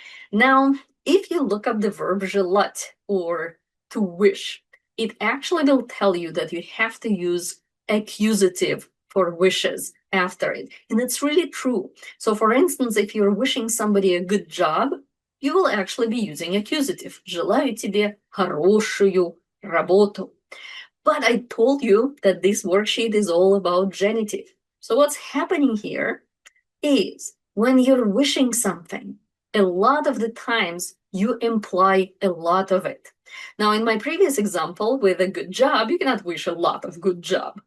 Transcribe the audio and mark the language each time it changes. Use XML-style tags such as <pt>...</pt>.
<en>Now, if you look up the verb желать or to wish, it actually will tell you that you have to use accusative for wishes after it. And it's really true. So for instance, if you're wishing somebody a good job, you will actually be using accusative.</en> <ru>Желаю тебе хорошую работу.</ru> <en>But I told you that this worksheet is all about genitive. So what's happening here is when you're wishing something, a lot of the times you imply a lot of it. Now, in my previous example with a good job, you cannot wish a lot of good job.</en>